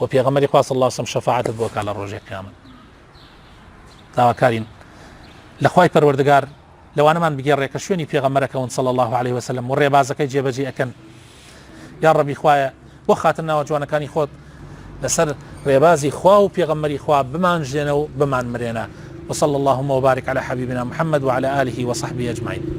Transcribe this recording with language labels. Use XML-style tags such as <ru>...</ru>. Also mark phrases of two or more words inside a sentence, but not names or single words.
<ckb>پێغەمبەری خوا</ckb> <ar>صلی الله عليه وسلم</ar> <ckb>شەفاعەتت بۆ کە لە ڕۆژێ قیامەت داواکارین لە خوای پەروەردگار لەوانەمان بگێڕێ کە شوێنی پێغەمبەرەکەون</ckb> <ar>صلی الله عليه وسلم</ar> <ckb>و ڕێبازەکەی جێبەجێ ئەکەن یا ڕەبی خوایە بۆ خاتر ناوە جوانەکانی خۆت لەسەر ڕێبازی خوا و پێغەمبەری خوا بمانژێنە و بمان مرێنە</ckb> <ar>وصلى اللهم وبارك على حبيبنا محمد وعلى آله وصحبه أجمعين</ar>